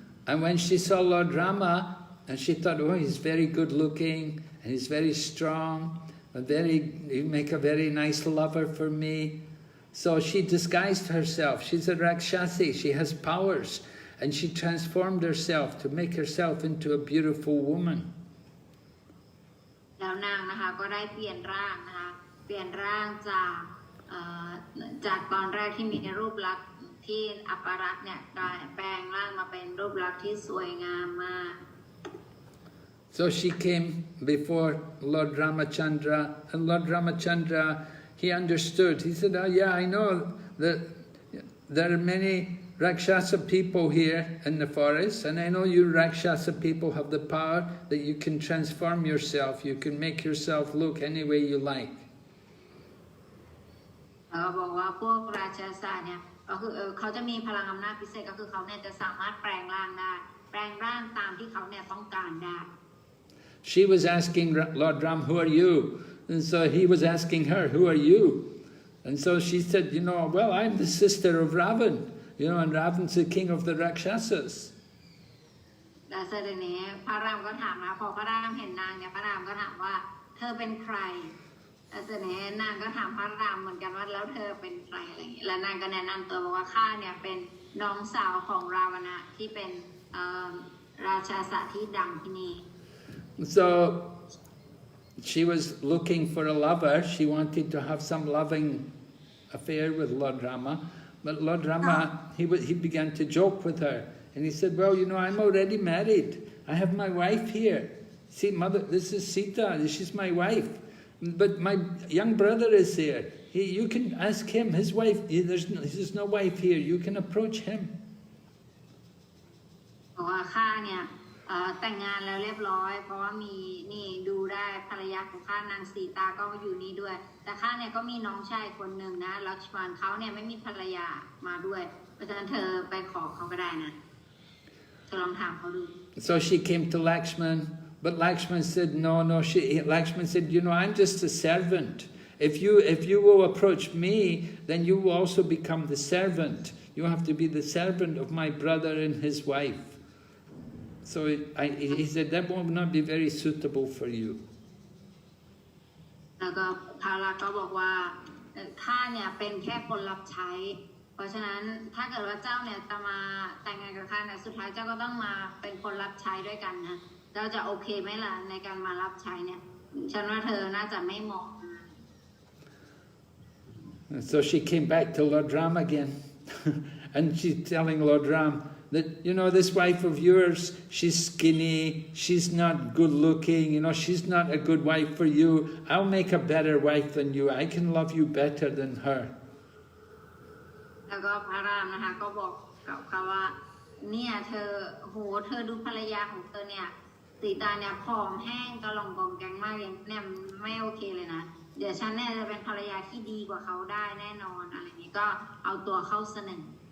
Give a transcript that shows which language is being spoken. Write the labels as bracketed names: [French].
[English] And when she saw Lord Rama, and she thought, oh, he's very good looking and he's very strong, he'll make a very nice lover for me. So she disguised herself. She's a Rakshasi, she has powers, and she transformed herself to make herself into a beautiful woman. [Thai] แล้วนางนะคะก็ได้เปลี่ยนร่างนะคะเปลี่ยนร่างจากตอนแรกที่มีรูปลักษณ์ที่อัปรักษ์เนี่ยกลายแปลงร่างมาเป็นรูปลักษณ์ที่สวยงามมาก [English] So she came before Lord Ramachandra, and Lord Ramachandra, he understood. He said, oh yeah, I know that there are many Rakshasa people here in the forest, and I know you Rakshasa people have the power that you can transform yourself, you can make yourself look any way you like. [Thai] บอกว่าพวกราชาศาสตร์เนี่ยก็คือเขาจะมีพลังอำนาจพิเศษก็คือเขาเนี่ยจะสามารถแปลงร่างได้แปลงร่างตามที่เขาเนี่ยต้องการได้ [English] She was asking Lord Ram, who are you? And so he was asking her, who are you? And so she said, you know, well, I'm the sister of Ravan, you know, and Ravan's the king of the Rakshasas. [Thai] แล้วเสด็จนี้พระรามก็ถามนะพอพระรามเห็นนางเนี่ยพระรามก็ถามว่าเธอเป็นใครแล้วเสด็จนี้นางก็ถามพระรามเหมือนกันว่าแล้วเธอเป็นใครอะไรอย่างนี้แล้วนางก็แนะนำตัวบอกว่าข้าเนี่ยเป็นน้องสาวของราวณะที่เป็น ราชาสะที่ดังที่นี่ [English] So she was looking for a lover. She wanted to have some loving affair with Lord Rama. But Lord Rama, he began to joke with her. And he said, well, you know, I'm already married. I have my wife here. See, mother, this is Sita. She's my wife. But my young brother is there. You can ask him. His wife, there's no wife here. You can approach him. [Thai] บอกว่าข้าเนี่ยแต่งงานแล้วเรียบร้อยเพราะว่ามีนี่ดูได้ภรรยาของข้านางสีตาก็อยู่นี่ด้วยแต่ข้าเนี่ยก็มีน้องชายคนหนึ่งนะลักษมณเขาเนี่ยไม่มีภรรยามาด้วยเพราะฉะนั้นเธอไปขอเขาก็ได้นะเธอลองถามเขาดู [English] So she came to Lakshman, but Lakshman said, no. Lakshman said, you know, I'm just a servant. If you will approach me, then you will also become the servant. You have to be the servant of my brother and his wife. So he said, that will not be very suitable for you. [Thai] แล้วก็พาราก็บอกว่าข้าเนี่ยเป็นแค่คนรับใช้เพราะฉะนั้นถ้าเกิดว่าเจ้าเนี่ยจะมาแต่งงานกับข้าเนี่ยสุดท้ายเจ้าก็ต้องมาเป็นคนรับใช้ด้วยกันนะเจ้าจะโอเคไหมล่ะในการมารับใช้เนี่ยฉันว่าเธอน่าจะไม่เหมาะ [English] So she came back to Lord Ram again. And she's telling Lord Ram that, you know, this wife of yours, she's skinny, she's not good looking, you know, she's not a good wife for you. I'll make a better wife than you. I can love you better than her. [Thai] แล้วก็พระรามนะคะก็บอกกับเขาว่าเนี่ยเธอดูภรรยาของเธอเนี่ยสีตาเนี่ยผอมแห้งกระหล่องกองแกงมากเลยเนี่ยไม่โอเคเลยนะเดี๋ยวฉันเนี่ยจะเป็นภรรยาที่ดีกว่าเขาได้แน่นอนอะไรนี้ก็เอาตัวเข้าเสนอ